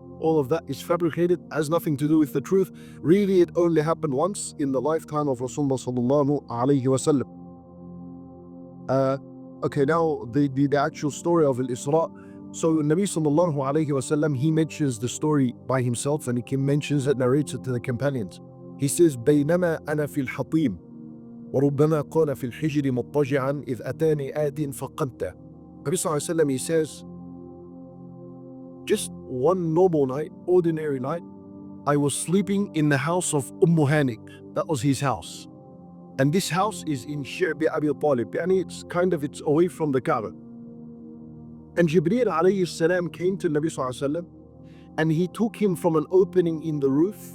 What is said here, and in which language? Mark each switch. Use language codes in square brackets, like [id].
[en] All of that is fabricated, has nothing to do with the truth. Really, it only happened once in the lifetime of Rasulullah sallallahu alayhi wa sallam. Okay, now the actual story of Al-Isra. So Nabi sallallahu alayhi wa sallam, he mentions the story by himself, and he mentions it, narrates it to the companions. [ar] He says, بينما أنا في الحطيم وربما قال في الحجر مضطجعا إذ أتاني آت فقمته. [en] Nabi sallallahu alayhi wa sallam, he says, just one normal night, ordinary night, I was sleeping in the house of Hani. That was his house. And this house is in Shi'bi Abi Talib. Yani it's away from the Kaaba. And Jibreel alayhi salam came to Nabi sallallahu alayhi wa sallam, and he took him from an opening in the roof.